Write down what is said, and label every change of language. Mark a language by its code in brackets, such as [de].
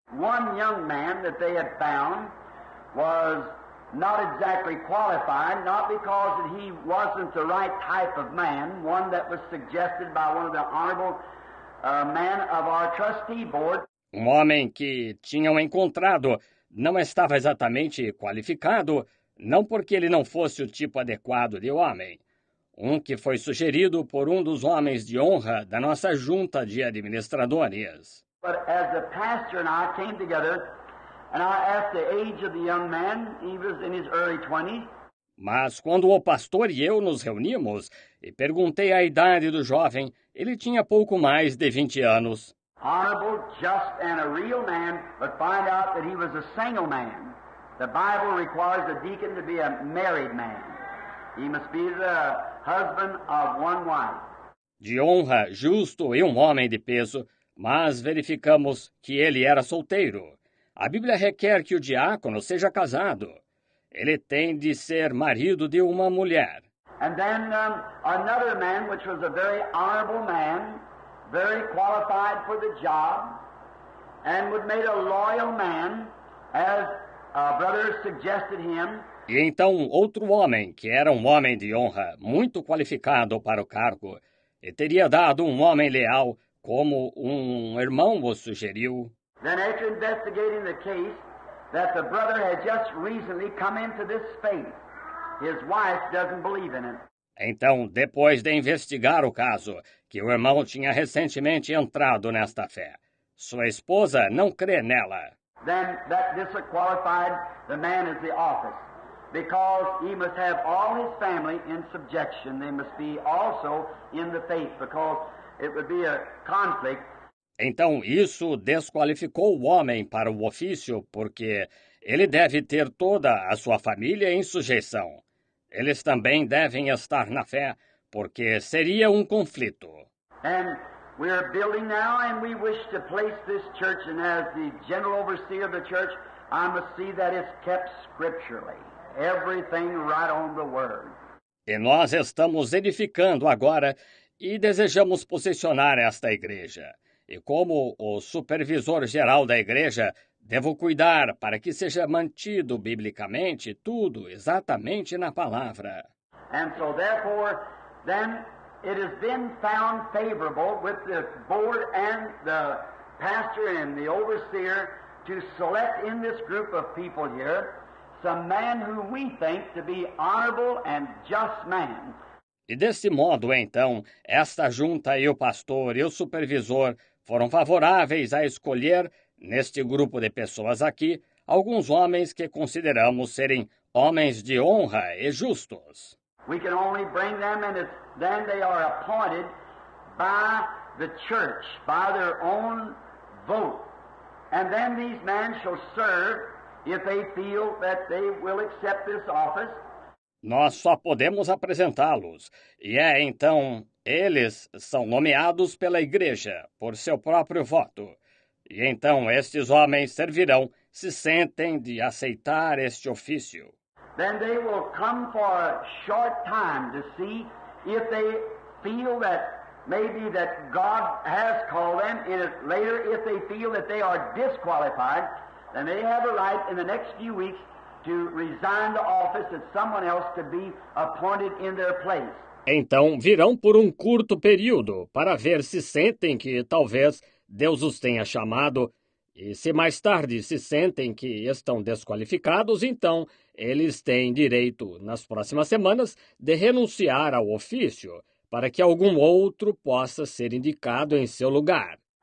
[en] One young man that they had found was not exactly qualified, not because he wasn't the right type of man, one that was suggested by one of the honorable men of our trustee board. [pt] Um homem que tinham encontrado não estava exatamente qualificado, não porque ele não fosse o tipo adequado de homem. Um que foi sugerido por um dos homens de honra da nossa junta de administradores. [en] But as the pastor and I came together, and I asked the age of the young man, he was in his early 20s. [pt] Mas quando o pastor e eu nos reunimos e perguntei a idade do jovem, ele tinha pouco mais de 20 anos. [en] Honorable, just, and a real man, but find out that he was a single man. The Bible requires a deacon to be a married man. He must be the husband of one wife. [pt] De honra, justo e um homem de peso, mas verificamos que ele era solteiro. A Bíblia requer que o diácono seja casado. Ele tem de ser marido de uma mulher. [en] And then another man, which was a very honorable man, very qualified for the job, and would made a loyal man, as a brother suggested him. [pt] E então outro homem, que era um homem de honra, muito qualificado para o cargo, e teria dado um homem leal, como um irmão o sugeriu. [en] Then after investigating the case, that the brother had just recently come into this faith. His wife doesn't believe in it. [pt] Então, depois de investigar o caso, que o irmão tinha recentemente entrado nesta fé, sua esposa não crê nela. [en] Then that disqualified the man as the office, because he must have all his family in subjection. They must be also in the faith, because it would be a conflict. [pt] Então, isso desqualificou o homem para o ofício, porque ele deve ter toda a sua família em sujeição. Eles também devem estar na fé, porque seria um conflito. [en] And we are building now, and we wish to place this church, and as the general overseer of the church, I must see that it's kept scripturally. Everything right on the word. [pt] E nós estamos edificando agora e desejamos posicionar esta igreja. E como o supervisor geral da igreja, devo cuidar para que seja mantido biblicamente tudo exatamente na palavra. [en] And so therefore, then it has been found favorable with the board and the pastor and the overseer to select in this group of people here some man who we think to be honorable and just man. [pt] E desse modo, então, esta junta e o pastor e o supervisor foram favoráveis a escolher, neste grupo de pessoas aqui, alguns homens que consideramos serem homens de honra e justos. [en] We can only bring them, and then they are appointed by the church, by their own vote. And then these men shall serve if they feel that they will accept this office. [pt] Nós só podemos apresentá-los, e então eles são nomeados pela igreja por seu próprio voto. E então estes homens servirão se sentem de aceitar este ofício. [en] Then they will come for a short time to see if they feel that maybe that God has called them, and later if they feel that they are disqualified, then they have a right in the next few weeks to resign the office and someone else to be appointed in their place. [pt] Então virão por um curto período para ver se sentem que talvez Deus os tenha chamado, e se mais tarde se sentem que estão desqualificados, então eles têm direito, nas próximas semanas, de renunciar ao ofício, para que algum outro possa ser indicado em seu lugar.